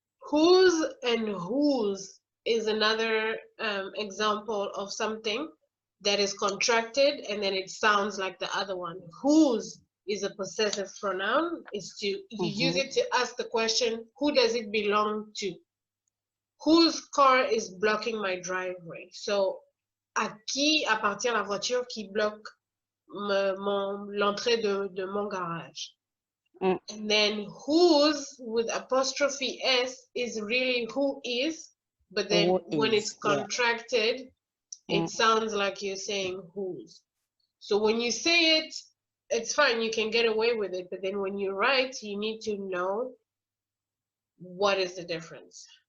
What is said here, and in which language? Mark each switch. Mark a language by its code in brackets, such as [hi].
[en] Whose and whose is another example of something that is contracted and then it sounds like the other one. Whose is a possessive pronoun. Is to you use it to ask the question, who does it belong to? Whose car is blocking my driveway? [fr] So, à qui appartient la voiture qui bloque l'entrée de mon garage? [en] And then whose with apostrophe S is really who is, but then when it's contracted, it sounds like you're saying whose. So when you say it, it's fine, you can get away with it, but then when you write, you need to know what is the difference.